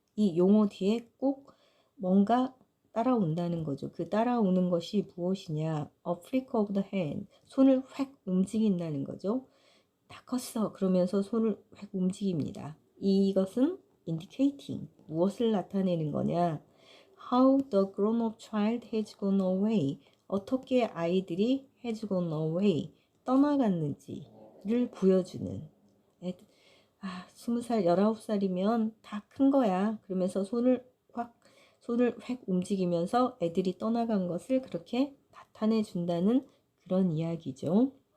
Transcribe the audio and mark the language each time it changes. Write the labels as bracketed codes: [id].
[ko] 이 용어 뒤에 꼭 뭔가 따라온다는 거죠. 그 따라오는 것이 무엇이냐? [en] A flick of the hand. [ko] 손을 획 움직인다는 거죠. 다 컸어. 그러면서 손을 획 움직입니다. 이것은 indicating. 무엇을 나타내는 거냐? [en] How the grown-up child has gone away. [ko] 어떻게 아이들이 [en] has gone away. [ko] 떠나갔는지를 보여주는. 20살, 19살이면 다 큰 거야. 그러면서 손을 획 움직이면서 애들이 떠나간 것을 그렇게 나타내 준다는 그런 이야기죠.